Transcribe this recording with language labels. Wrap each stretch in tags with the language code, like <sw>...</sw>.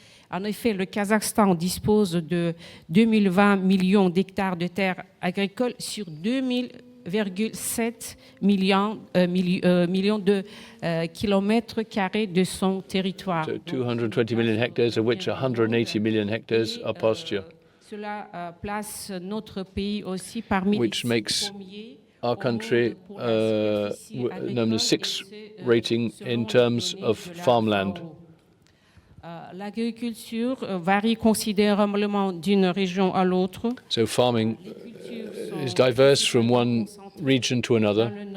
<fr>En effet, le Kazakhstan dispose de 2020 millions d'hectares de terres agricoles sur 2000,7 millions de kilomètres carrés de son territoire.</fr> <en>So 220 million hectares, of which 180 million hectares are pasture.</en> <fr>Cela place notre pays aussi parmi</fr> <en>which makes our country known as sixth rating in terms of farmland.</en> <fr>L'agriculture varie considérablement d'une région à l'autre.</fr> <en>So farming is diverse from one region to another.</en>